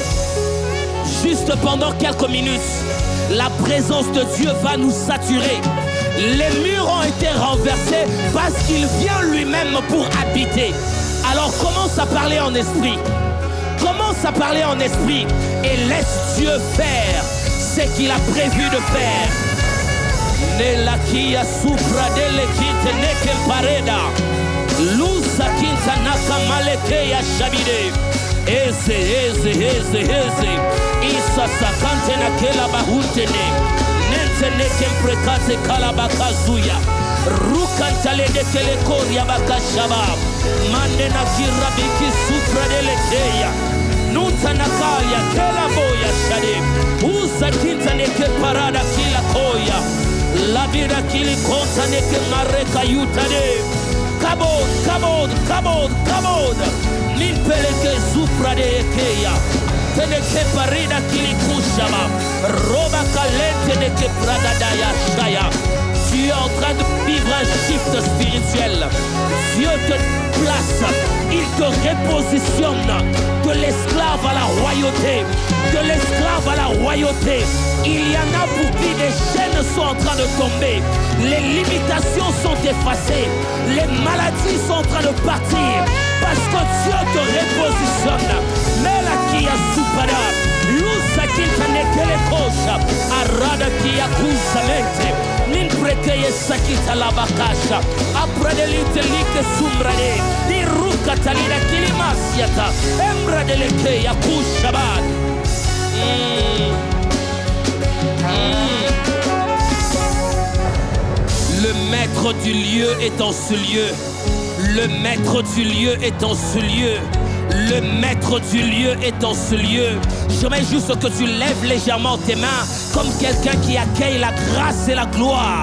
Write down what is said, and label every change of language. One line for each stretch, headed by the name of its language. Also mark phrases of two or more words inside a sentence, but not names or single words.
French: Juste pendant quelques minutes, la présence de Dieu va nous saturer. Les murs ont été renversés parce qu'il vient lui-même pour habiter. Alors commence à parler en esprit. Commence à parler en esprit et laisse Dieu faire ce qu'il a prévu de faire. Nelakia supra dele kite nekel pareda. Lusa kinta naka maleke ya shabide. Eze. Isa sakante na kela bahutene. Nente neke mprekate kalabakazuya. Rukantale de kele koria bakashaba. Mande na kirabiki supra dele keya. Nunta nakaya kela boya shade. Usa kinta neke parada kila koya. Labira kili konta neke mareka yutade. Kabod. Min Peleke zuprade ekeya. Teneke parida kilikushaba. Roba kalente neke pragadaya shaya. Tu es en train de vivre un shift spirituel. Dieu te place, il te repositionne de l'esclave à la royauté. De l'esclave à la royauté. Il y en a pour qui les chaînes sont en train de tomber. Les limitations sont effacées. Les maladies sont en train de partir. Parce que Dieu te repositionne. Mais la kia supara. Lusa kilta nekele kosha. Arada kia kusamente. Ninprekeye sakita la bakasha. Apradelite like sumbrade. Diruka talida kilimasiata. Embradeleke ya kushabad. Le maître du lieu est en ce lieu. Le maître du lieu est en ce lieu. Le maître du lieu est en ce lieu. J'aimerais juste que tu lèves légèrement tes mains comme quelqu'un qui accueille la grâce et la gloire.